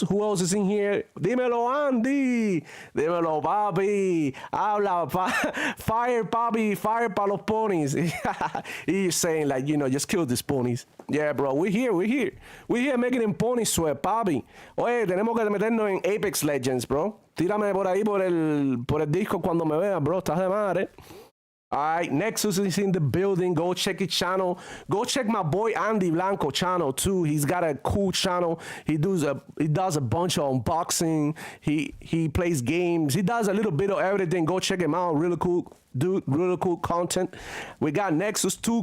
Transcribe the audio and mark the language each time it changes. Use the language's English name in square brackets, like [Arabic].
[English] Who else is in here? [Spanish] Dímelo, Andy. Dímelo, Bobby. Habla, [English] fire, [Spanish] Bobby. [English] Fire [Spanish] pa los ponies. [English] He's saying like, just kill these ponies. Yeah, bro, we're here making them pony sweat, Bobby. [Spanish] Oye, tenemos que meternos en Apex Legends, bro. Tírame por ahí por el disco cuando me veas, bro. Estás de madre. [English] All right, Nexus is in the building. Go check his channel. Go check my boy Andy Blanco channel too. He's got a cool channel. He does a bunch of unboxing. He plays games. He does a little bit of everything. Go check him out. Really cool dude. Really cool content. We got Nexus too.